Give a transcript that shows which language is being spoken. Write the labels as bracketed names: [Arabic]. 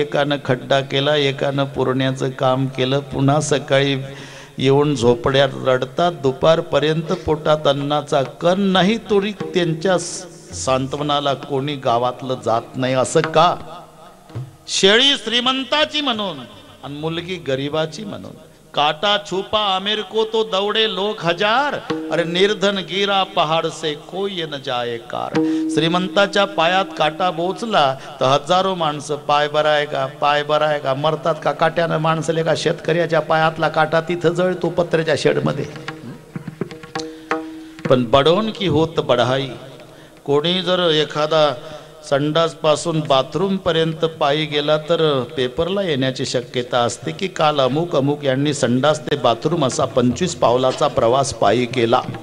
[Marathi] एकानं खड्डा केला, एकानं पुरण्याचं काम केलं. पुन्हा सकाळी येऊन झोपड्यात रडतात. दुपारपर्यंत पोटात अन्नाचा कण नाही, तरी त्यांच्या सांत्वनाला कोणी गावातलं जात नाही. असं का? शेळी श्रीमंताची म्हणून आणि मुलगी गरिबाची म्हणून. [Hindi] काटा छुपा आमिर को तो दौड़े लोक 1000, अरे निर्धन गिरा पहाड़ से कोई न जाए कार. [Marathi] श्रीमंताच्या पायात काटा बोचला तर हजारो माणसं पाय बरायगा पाय बरायगा मरतात का काट्यानं माणसले का? शेतकऱ्याच्या पायातला काटा तिथं जळतो पत्र्याच्या शेडमध्ये. पण [Hindi] बडोन की होत बढाई. [Marathi] कोणी जर एखादा संडास पासून बाथरूम पर्यंत पायी गेला तर पेपरला येण्याची शक्यता असते की काल अमुक अमुक यांनी संडास ते बाथरूम असा 25 पावलाचा प्रवास पायी केला.